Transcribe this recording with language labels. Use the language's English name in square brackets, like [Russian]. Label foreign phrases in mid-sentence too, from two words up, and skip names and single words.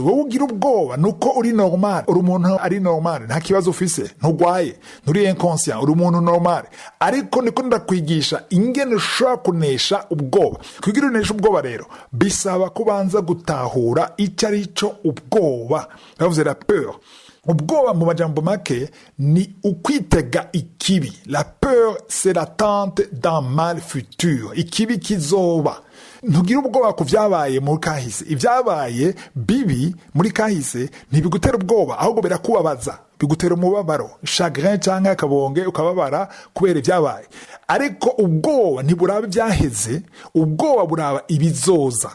[Rundi] Wowe ugira ubwoba nuko uri normal, uri umuntu ari normal, nta kibazo ufise, ntugwaye, nturi inconscient, uri umuntu normal. Ariko niko ndakwigisha ingene ushobora kunesha ubwoba. Kugira unesha ubwoba rero bisaba kubanza gutahura icyo ari cyo ubwoba. [French] Bavuze la peur. [Rundi] Ubwoba mu majambo make ni ukwitega ikibi. [French] La peur c'est l'attente d'un mal futur. [Rundi] Ikibi kizoba. Ntugira ubwoba ku vyabaye muri kahise. Ivyabaye bibi muri kahise ntibigutera ubwoba, ahubwo birakubabaza, bigutera umubabaro, chagrin cyangwa akabonge, ukababara kubera ivyabaye. Ariko ubwoba ntiburaba ivyaheze, ubwoba buraba ibizoza.